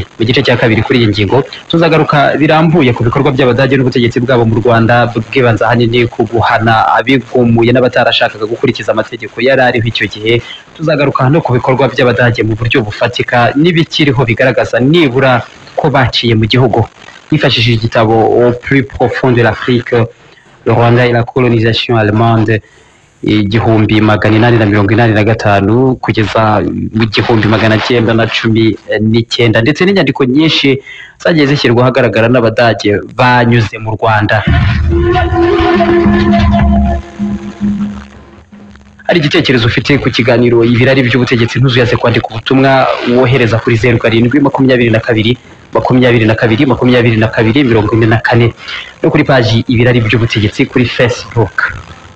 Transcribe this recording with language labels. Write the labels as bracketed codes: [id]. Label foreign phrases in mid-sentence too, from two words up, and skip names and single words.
[rw] Mu gice cya kabiri kuri iyi ngingo tuzagaruka birambuye ku bikorwa by'Abadage n'ubutegetsi bwabo mu Rwanda, bwibanza ahanini ku guhana abigumuye n'abatarashakaga gukurikiza amategeko yari ariho icyo gihe. Tuzagaruka no ku bikorwa by'Abadage mu buryo bufatika n'ibikiriho bigaragaza nibura ko baciye mu gihugu. Hifashishije igitabo Au plus profond de l'Afrique, le Rwanda et la colonisation allemande, 1885 kugeza mu 1919, ndetse n'inyandiko nyinshi zagiye zishyirwa ahagaragara n'Abadage banyuze mu Rwanda. Hari igitekerezo ufite ku kiganiro ibirari by'ubutegetsi, ntuzuyaze kwandika ubutumwa wohereza kuri 0722 no kuri paji ibirari by'ubutegetsi kuri Facebook.